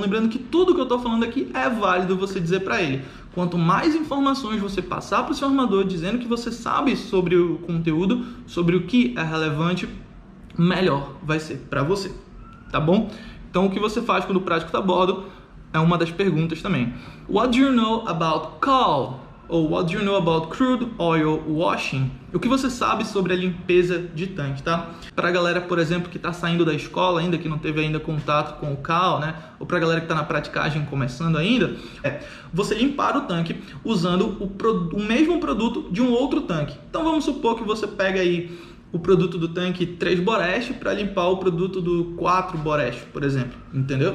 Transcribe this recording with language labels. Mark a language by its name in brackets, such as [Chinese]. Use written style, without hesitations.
[Portuguese] Lembrando que tudo que eu estou falando aqui é válido você dizer para ele. Quanto mais informações você passar para o seu armador dizendo que você sabe sobre o conteúdo, sobre o que é relevante, melhor vai ser para você, tá bom? Então, o que você faz quando o prático está a bordo é uma das perguntas também. [English] What do you know about coal? Ou what do you know about crude oil washing? [Portuguese] O que você sabe sobre a limpeza de tanque, tá? Para a galera, por exemplo, que está saindo da escola ainda, que não teve ainda contato com o coal, né? Ou para a galera que está na praticagem começando ainda, você limpar o tanque usando o mesmo produto de um outro tanque. Então, vamos supor que você pega aí o produto do tanque 3 Boreste para limpar o produto do 4 Boreste, por exemplo, entendeu?